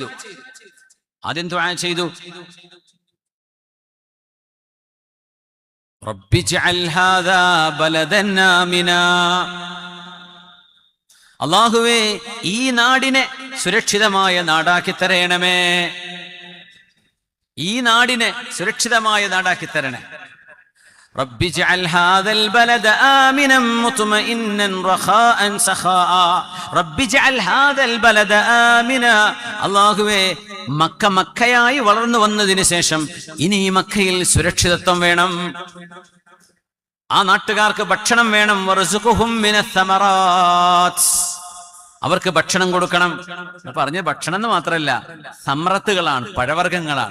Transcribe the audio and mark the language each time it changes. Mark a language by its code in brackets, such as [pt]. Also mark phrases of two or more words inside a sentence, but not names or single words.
[ml] ആദ്യം ദുആ ചെയ്തു, [ar] رب اجعل هذا بلدا آمنا. [ml] അല്ലാഹുവേ, ഈ നാടിനെ സുരക്ഷിതമായ നാടാക്കി തരണമേ. ഈ നാടിനെ സുരക്ഷിതമായ നാടാക്കി തരണേ. [ar] رب اجعل هذا البلد آمنا مطمئنا رخاء سخاء رب اجعل هذا البلد آمنا. [ml] അല്ലാഹുവേ, മക്ക മക്കയായി വളർന്നു വന്നതിന് ശേഷം ഇനി ഈ മക്കയിൽ സുരക്ഷിതത്വം വേണം, ആ നാട്ടുകാർക്ക് ഭക്ഷണം വേണം. [ar] وارزقهم من الثمرات, [ml] അവർക്ക് ഭക്ഷണം കൊടുക്കണം. പറഞ്ഞ ഭക്ഷണം എന്ന് മാത്രമല്ല, സമറത്തുകളാണ്, പഴവർഗ്ഗങ്ങളാണ്.